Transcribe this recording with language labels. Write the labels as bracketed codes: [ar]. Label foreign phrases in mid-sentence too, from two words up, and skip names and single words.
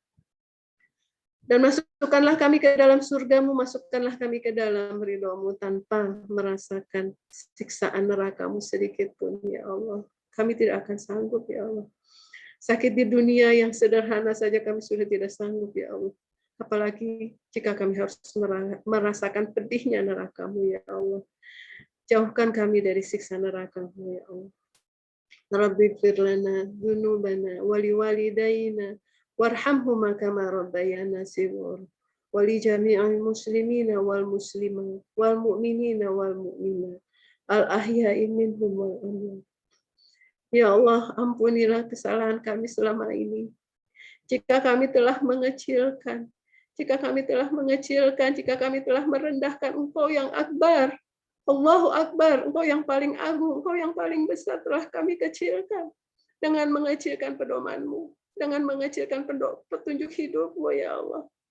[id] Dan masukkanlah kami ke dalam surga-Mu, masukkanlah kami ke dalam ridho-Mu tanpa merasakan siksaan neraka-Mu sedikit pun, [ar] يا الله. [id] Kami tidak akan sanggup, [ar] يا الله. [id] Sakit di dunia yang sederhana saja kami sudah tidak sanggup, [ar] يا الله. [id] Apalagi jika kami harus merasakan pedihnya neraka-Mu, [ar] يا الله. [id] Jauhkan kami dari siksa neraka-Mu, [ar] يا الله. رب اغفر لنا ذنوبنا ولوالدينا وارحمهما كما ربيانا صغيرا ولجميع المسلمين والمسلمات والمؤمنين والمؤمنات الأحياء منهم والأموات. يا الله, ampunilah kesalahan kami selama ini. Jika kami telah mengecilkan, jika kami telah merendahkan Engkau yang akbar, الله أكبر, Engkau yang paling agung, Engkau yang paling besar, telah kami kecilkan dengan mengecilkan pedoman-Mu, dengan mengecilkan petunjuk hidup-Mu يا الله.